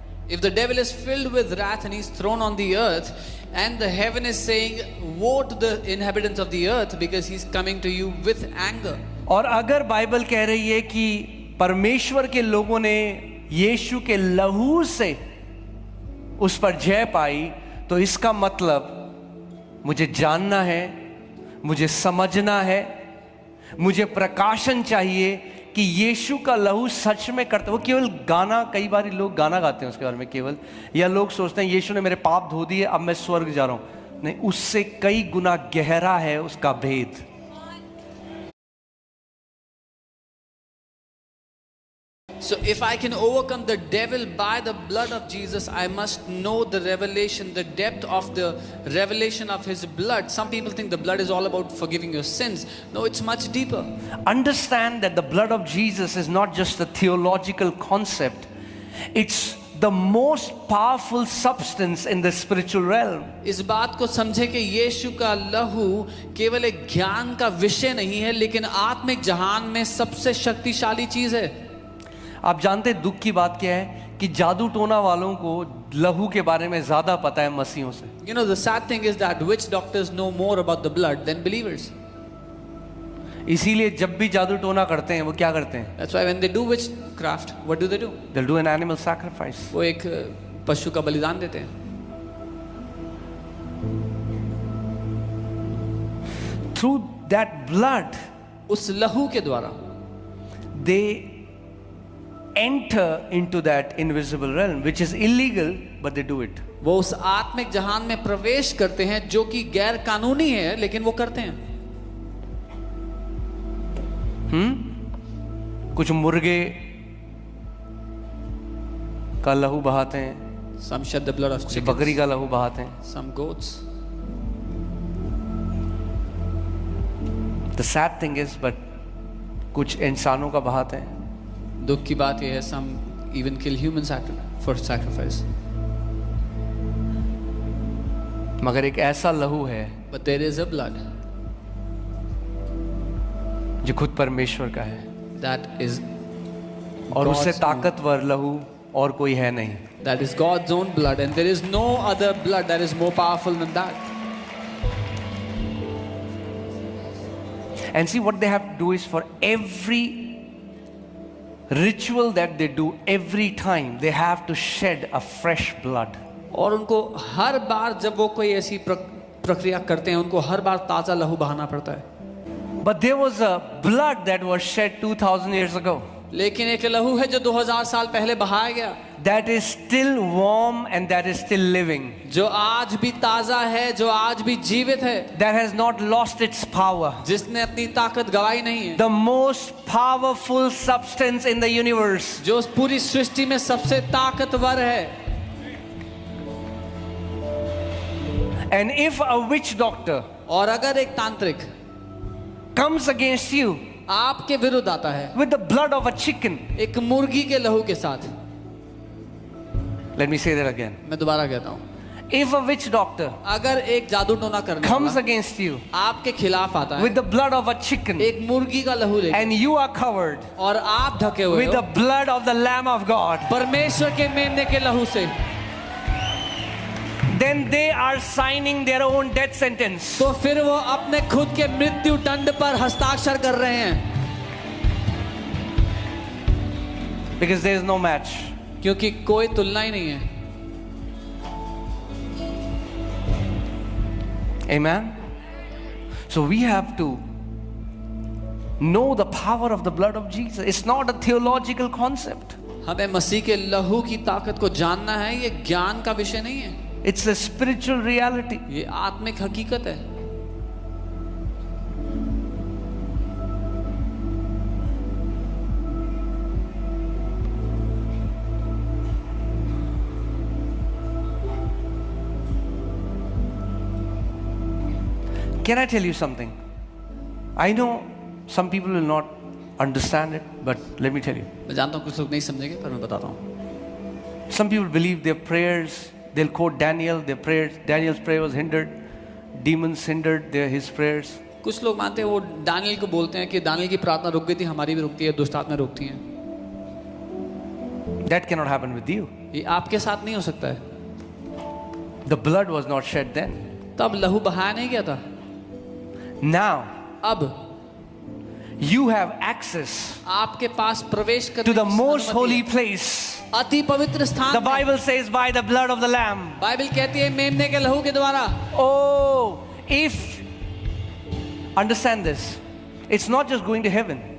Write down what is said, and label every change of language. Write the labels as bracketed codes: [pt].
[en] If the devil is filled with wrath and he's thrown on the earth, and the heaven is saying, woe to the inhabitants of the earth because he's coming to you with anger. [hi] और अगर Bible कह रही है कि परमेश्वर के लोगों ने यीशु के लहू से उस पर जय पाई, तो इसका मतलब मुझे जानना है, मुझे समझना है, मुझे प्रकाशन चाहिए कि यीशु का लहू सच में करता। वो केवल गाना, कई बार लोग गाना गाते हैं उसके बारे में केवल, या लोग सोचते हैं यीशु ने मेरे पाप धो दिए अब मैं स्वर्ग जा रहा हूं। नहीं, उससे कई गुना गहरा है उसका भेद। [en] So if I can overcome the devil by the blood of Jesus, I must know the revelation, the depth of the revelation of his blood. Some people think the blood is all about forgiving your sins. No, it's much deeper. Understand that the blood of Jesus is not just a theological concept. It's the most powerful substance in the spiritual realm. [hi] इस बात को समझे कि यीशु का लहू केवल एक ज्ञान का विषय नहीं है, लेकिन आत्मिक जहान में सबसे शक्तिशाली चीज है। आप जानते हैं दुख की बात क्या है कि जादू टोना वालों को लहू के बारे में ज्यादा पता है मसीहों से। [en] You know, the sad thing is that witch doctors know more about the blood than believers. [hi] इसीलिए जब भी जादू टोना करते हैं वो क्या करते हैं? [en] That's why when they do witchcraft, what do? They'll do an animal sacrifice. [hi] वो एक पशु का बलिदान देते हैं। [en] Through that blood, [hi] उस लहू के द्वारा [en] they enter into that invisible realm, which is illegal, but they do it. [hi] वो उस आत्मिक जहान में प्रवेश करते हैं जो कि गैर कानूनी है, लेकिन वो करते हैं। कुछ मुर्गे का लहू बहाते हैं, [en] Some shed the blood of [hi] कुछ [en] chickens, [hi] बकरी का लहू बहाते हैं। [en] some goats. The sad thing is, but [hi] कुछ इंसानों का बहाते हैं। दुख की बात यह है, [en] some even kill humans for sacrifice. [hi] मगर एक ऐसा लहू है [en] But there is a blood [hi] जो खुद परमेश्वर का है, [en] that is [hi] और उससे [en] God's own. [hi] ताकतवर लहू और कोई है नहीं। [en] That is God's own blood, and there is no other blood that is more powerful than that. And see, what they have to do is for every ritual that they do, every time they have to shed a fresh blood. [hi] और उनको हर बार जब वो कोई ऐसी प्रक्रिया करते हैं, उनको हर बार ताजा लहू बहाना पड़ता है। [en] But there was a blood that was shed 2000 years ago. [hi] लेकिन एक लहू है जो 2000 साल पहले बहाया गया, [en] That is still warm and that is still living. [hi] जो आज भी ताजा है, जो आज भी जीवित है, [en] That has not lost its power. [hi] जिसने अपनी ताकत गवाई नहीं है, [en] The most powerful substance in the universe. [hi] जो पूरी सृष्टि में सबसे ताकतवर है। [en] And if a witch doctor [hi] और अगर एक तांत्रिक [en] comes against you [hi] आपके विरुद्ध आता है [en] with the blood of a chicken, [hi] एक मुर्गी के लहू के साथ, [en] let me say that again. [hi] मैं दोबारा कहता हूँ, [en] If a witch doctor [hi] अगर एक जादू टोना करने [en] comes [hi] वाला [en] against you [hi] आपके खिलाफ आता है [en] with the blood of a chicken [hi] एक मुर्गी का लहू लेकर, [en] and you are covered [hi] और आप ढके हुए [en] with the [hi] हो [en] blood of the Lamb of God, [hi] परमेश्वर के मेमने के लहू से, [en] then they are signing their own death sentence. [hi] तो फिर वो अपने खुद के मृत्यु दंड पर हस्ताक्षर कर रहे हैं, [en] Because there is no match. [hi] क्योंकि कोई तुलना ही नहीं है। [en] Amen. So we have to know the power of the blood of Jesus. It's not a theological concept. [hi] हमें मसीह के लहू की ताकत को जानना है। ये ज्ञान का विषय नहीं है, [en] It's a spiritual reality. [hi] ये आत्मिक हकीकत है। [en] Can I tell you something? I know some people will not understand it, but let me tell you. [hi] मैं जानता हूँ कुछ लोग नहीं समझेंगे, पर मैं बताता हूँ। [en] Some people believe their prayers, they'll quote Daniel, their prayers, Daniel's prayer was hindered, demons hindered his prayers. [hi] कुछ लोग मानते हैं, वो दानियल को बोलते हैं कि दानियल की प्रार्थना रुक गई थी, हमारी भी रुकती है, दुष्ट आत्माएं रुकती हैं। [en] That cannot happen with you. [hi] ये आपके साथ नहीं हो सकता है। [en] The blood was not shed then. [hi] तब लहू बहाया नहीं गया था। [en] Now, [hi] अब [en] you have access [hi] आपके पास प्रवेश करने [en] to the [hi] की [en] most [hi] अनुमति [en] holy [hi] है। [en] place. [hi] अति पवित्र स्थान [en] The [hi] में। [en] Bible says by the blood of the Lamb. [hi] Bible कहती है मेमने के लहू के द्वारा। [en] Oh, if, understand this, it's not just going to heaven.